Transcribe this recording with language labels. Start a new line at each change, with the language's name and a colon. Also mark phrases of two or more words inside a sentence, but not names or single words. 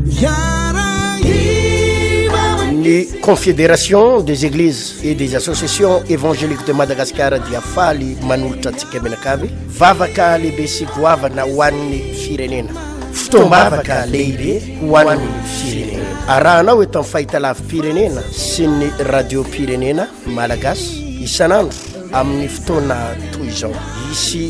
Malagasy: Ny Confédération des Églises et des Associations évangéliques de Madagascar dia faly manolotra antsika menakavy vavaka lehibe sy goavana ho an'ny firenena fotoam-bavaka lehibe ho an'ny firenena arahanao eto amin'ny fahitalavim-pirenena sy ny radio pirenena malagasy isan'andro amin'ny fotoana toy izao isy